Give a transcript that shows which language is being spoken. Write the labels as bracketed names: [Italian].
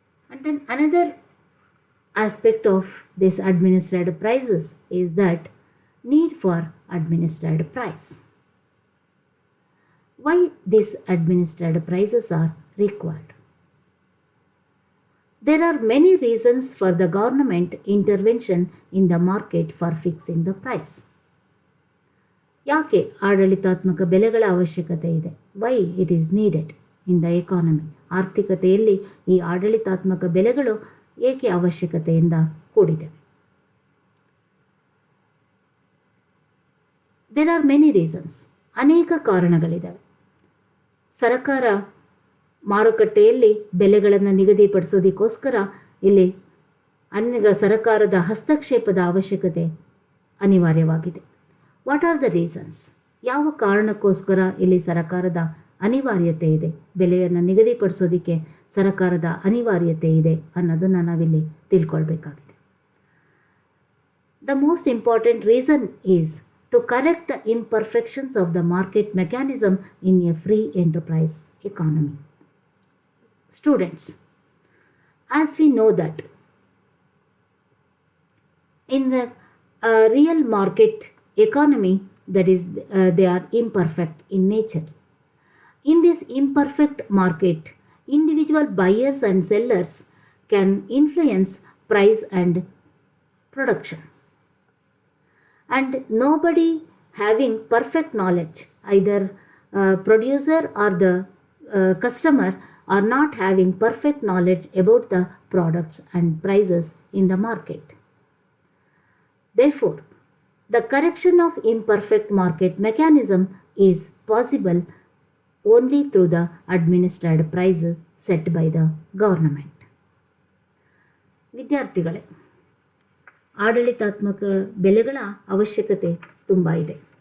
[English] And then another aspect of this administered prices is that need for administered price. Why these administered prices are required? There are many reasons for the government intervention in the market for fixing the price. [Kannada] ಯಾಕೆ ಆಡಳಿತಾತ್ಮಕ ಬೆಲೆಗಳ ಅವಶ್ಯಕತೆ ಇದೆ? [English] Why it is needed in the economy. [Kannada] ಆರ್ಥಿಕತೆಯಲ್ಲಿ ಈ ಆಡಳಿತಾತ್ಮಕ ಬೆಲೆಗಳು ಏಕೆ ಅವಶ್ಯಕತೆಯಿಂದ ಕೂಡಿದೆ? [English] There are many reasons. [Kannada] ಅನೇಕ ಕಾರಣಗಳಿದ್ದಾವೆ. ಸರ್ಕಾರ ಮಾರುಕಟ್ಟೆಯಲ್ಲಿ ಬೆಲೆಗಳನ್ನು ನಿಗದಿಪಡಿಸೋದಕ್ಕೋಸ್ಕರ ಇಲ್ಲಿ ಸರ್ಕಾರದ ಹಸ್ತಕ್ಷೇಪದ ಅವಶ್ಯಕತೆ ಅನಿವಾರ್ಯವಾಗಿದೆ. [English] What are the reasons? [Kannada] ಯಾವ ಕಾರಣಕ್ಕೋಸ್ಕರ ಇಲ್ಲಿ ಸರ್ಕಾರದ ಅನಿವಾರ್ಯತೆ ಇದೆ, ಬೆಲೆಯನ್ನು ನಿಗದಿಪಡಿಸೋದಕ್ಕೆ ಸರ್ಕಾರದ ಅನಿವಾರ್ಯತೆ ಇದೆ ಅನ್ನೋದನ್ನು ನಾವಿಲ್ಲಿ ತಿಳ್ಕೊಳ್ಬೇಕಾಗಿದೆ. [English] The most important reason is to correct the imperfections of the market mechanism in a free enterprise economy. Students, as we know that in the real market economy, that is they are imperfect in nature. In this imperfect market, individual buyers and sellers can influence price and production, and nobody having perfect knowledge, either producer or the customer, are not having perfect knowledge about the products and prices in the market. Therefore, the correction of imperfect market mechanism is possible only through the administered prices set by the government. [Kannada] ವಿದ್ಯಾರ್ಥಿಗಳೇ, ಆಡಳಿತಾತ್ಮಕ ಬೆಲೆಗಳ ಅವಶ್ಯಕತೆ ತುಂಬ ಇದೆ.